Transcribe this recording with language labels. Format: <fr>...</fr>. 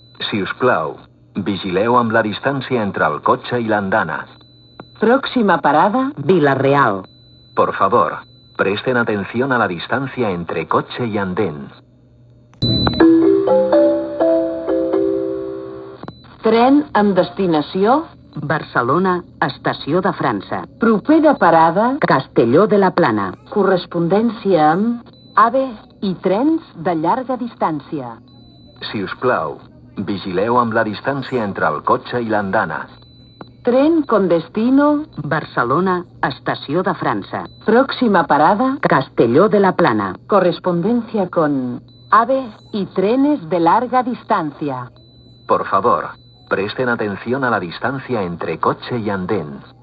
<ca>Si us plau, vigileu amb la distància entre el cotxe i l'andana.</ca> <es>próxima parada, Vila-real. Por favor, presten atención a la distancia entre coche y andén.</es> <ca>tren amb destinació, Barcelona Estació de França. propera parada, Castelló de la Plana. correspondència amb AVE i trens de llarga distància. Si us plau, vigileu amb la distància entre el cotxe i l'andana.</ca> <es>Tren con destino... Barcelona, Estació de França. Próxima parada... Castelló de la Plana. Correspondencia con... AVE y trenes de larga distancia. Por favor, presten atención a la distancia entre coche y andén.</es>